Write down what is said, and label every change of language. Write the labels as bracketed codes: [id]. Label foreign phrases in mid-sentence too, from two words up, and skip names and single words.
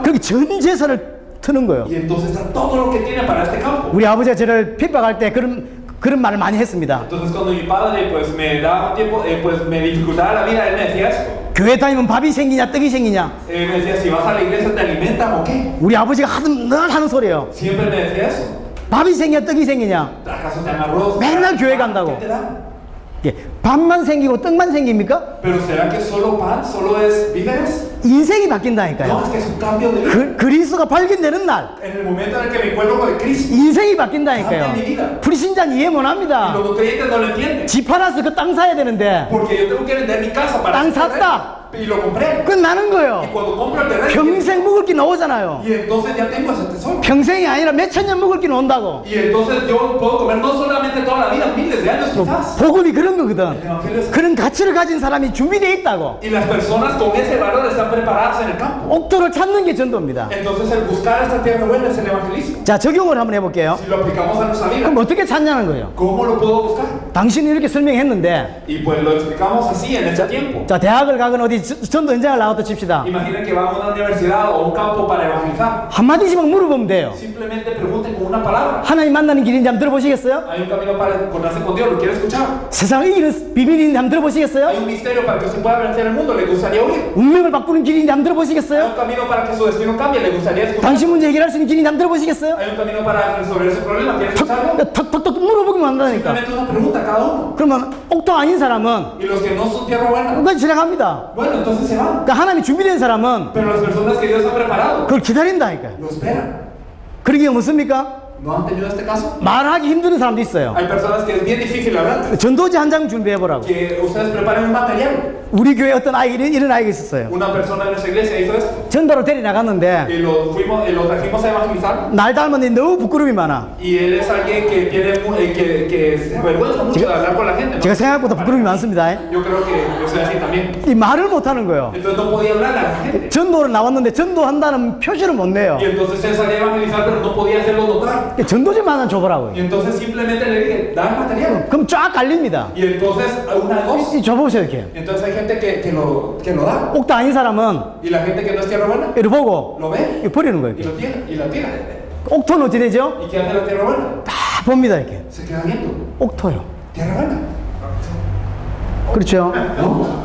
[ko] 그렇게 전 재산을 트는 거예요. [es] Y entonces da todo lo que tiene para este campo. [ko] 우리 아버지가 저를 핍박할 때 그런 말을 많이 했습니다. [es] Entonces cuando mi padre pues me daba tiempo, pues me dificultaba la vida, él me decía esto. [ko] 교회 다니면 밥이 생기냐 떡이 생기냐. [es] Me decía, si vas a la iglesia te alimentan o qué. [ko] 우리 아버지가 늘 하는 소리예요. [es] Siempre me decía eso. [ko] 밥이 생기냐 떡이 생기냐. [es] ¿Acaso te dan arroz? [ko] 맨날 교회 간다고. [es] ¿Qué te dan? [ko] 예, 밥만 생기고 떡만 생깁니까? [es] Pero ¿será que solo pan, solo es víveres? [ko] 인생이 [es] No, [ko] 바뀐다니까요. [es] es que es un cambio de vida. [ko] 그리스도가 발견되는 날 [es] En el momento en el que me encuentro con el Cristo, [ko] 인생이 바뀐다니까요. 불신자는 이해 [es] y [ko] 못합니다. [es] los no creyentes no lo entienden. [ko] 집 팔아서 그 땅 사야 되는데 [es] Porque yo tengo que vender mi casa para [ko] 땅 [es] hacer [ko] 샀다. [es] y lo compré. [ko] 그건 나는 [es] Y [ko] 거예요. [es] cuando compro el terreno, [ko] 평생 먹을 게 나오잖아요. [es] y entonces ya tengo ese tesoro. [ko] 평생이 아니라 몇 천 년 먹을 게 나온다고. [es] Y entonces yo puedo comer no solamente toda la vida, miles de años quizás. [ko] 복음이 그런 [es] El [ko] 거거든. [es] evangelio es... [ko] 그런 가치를 가진 사람이 준비되어 있다고. [es] Y las personas con ese valor están preparadas en el campo. [ko] 옥토를 찾는 게 전도입니다. [es] Entonces el buscar esta tierra buena es el evangelismo. [ko] 자, 적용을 한번 해볼게요. [es] Si lo aplicamos a nuestra vida, [ko] 그럼 어떻게 찾냐는 거예요. [es] ¿cómo lo puedo buscar? [ko] 당신이 이렇게 설명했는데, [es] Y pues lo explicamos así en este tiempo. [ko] 자, 대학을 가거나 어디 전도 현장을 나왔다 칩시다. [es] Imaginen que van a una universidad o un campo para evangelizar. [ko] 한마디씩만 물어보면 돼요. [es] Simplemente pregunten con una palabra. [ko] 하나님 만나는 길인지 한번 들어보시겠어요? [es] Hay un camino para encontrarse con Dios, ¿lo quiere escuchar? [ko] 세상을 이기는 비밀인지 한번 [es] Hay [ko] 들어보시겠어요? [es] un misterio para que usted pueda vencer el mundo, ¿le gustaría oír? [ko] 운명을 바꾸는 길인지 한번 [es] Hay [ko] 들어보시겠어요? [es] un camino para que su destino cambie, ¿le gustaría escuchar? [ko] 당신 문제 해결할 수 있는 길인지 한번 들어보시겠어요? [es] Hay un camino para resolver ese problema, ¿quiere escucharlo? [ko] 턱턱턱 물어보기만 한다니까. [es] Simplemente una pregunta a cada uno. [ko] 그러면 옥토 아닌 사람은 [es] Y los que no son tierra buena, [ko] 그건 지나갑니다. [es] bueno, entonces se van. [ko] 그러니까 하나님이 준비된 사람은 [es] Pero las personas que Dios ha preparado, [ko] 그걸 기다린다니까요. [es] lo esperan. [ko] 그런 경우 없습니까? [es] ¿No han tenido este caso? [ko] 말하기 힘든 사람도 있어요. [es] Hay personas que es bien difícil hablar. [ko] 전도지 한 장 준비해보라고. [es] Que ustedes preparen un material. [ko] 우리 교회 어떤 아이, 이런 아이가 있었어요. [es] Una persona en nuestra iglesia hizo esto. [ko] 전도로 데리 나갔는데 [es] Y lo trajimos a evangelizar. [ko] 날 닮았는데 너무 부끄러움이 많아. [es] Y él es alguien que tiene que se avergüenza mucho de hablar con la gente, ¿no? [ko] 제가 생각보다 부끄러움이 많습니다. [es] Yo creo que yo soy así también. [ko] 이 말을 못하는 거예요. [es] Entonces no podía hablar a la gente. [ko] 전도로 나왔는데 전도한다는 표시를 못 내요. [es] Y entonces él salía a evangelizar, pero no podía hacerlo notar. [ko] 전도지만 하나 줘보라고요. [es] Y entonces simplemente le dije, da el material. [ko] 그럼 쫙 갈립니다. [es] Y entonces una de dos. [ko] 이 줘보세요 이렇게. [es] Entonces hay gente que lo da. [ko] 옥도 아닌 사람은 [es] Y la gente que no es tierra buena, [ko] 이렇게 보고 [es] lo ve [ko] 이거 버리는 거예요. [es] y [ko] 이렇게. [es] lo tira. Y la tira. [ko] 옥토는 어찌 되죠? [es] ¿Y qué hace la tierra buena? [ko] 다 봅니다 이렇게. [es] Se queda viendo. [ko] 옥토요. [es] Tierra buena. [ko] 그렇죠? [es] ¿No?